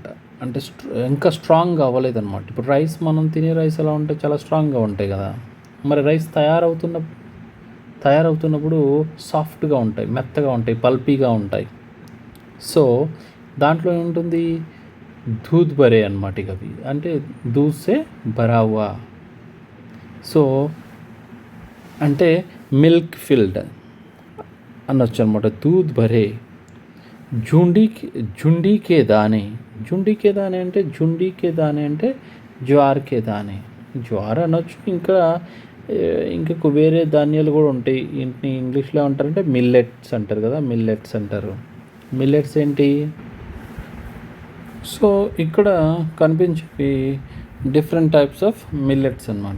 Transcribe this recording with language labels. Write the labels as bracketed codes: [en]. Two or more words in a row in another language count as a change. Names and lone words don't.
[te] అంటే ఇంకా స్ట్రాంగ్గా అవ్వలేదన్నమాట. ఇప్పుడు రైస్, మనం తినే రైస్ ఎలా ఉంటాయి, చాలా స్ట్రాంగ్గా ఉంటాయి కదా. మరి రైస్ తయారవుతున్నప్పుడు సాఫ్ట్గా ఉంటాయి, మెత్తగా ఉంటాయి, పల్పీగా ఉంటాయి. సో దాంట్లో ఏముంటుంది? [hi] दूध भरे [te] అనమాట. ఇక అవి అంటే [hi] दूध से भरा हुआ. [te] సో అంటే [en] milk filled [te] అనొచ్చు అనమాట. [hi] दूध भरे झुंडी के दाने అంటే झुंडी के दाने అంటే ज्वार के दाने, [te] జ్వార్ అనొచ్చు. ఇంకా వేరే ధాన్యాలు కూడా ఉంటాయి. ఇంటిని ఇంగ్లీష్లో అంటారంటే మిల్లెట్స్ అంటారు కదా, మిల్లెట్స్ అంటారు. మిల్లెట్స్ ఏంటి? సో ఇక్కడ కనిపించేవి [en] different types of millets [te] అన్నమాట.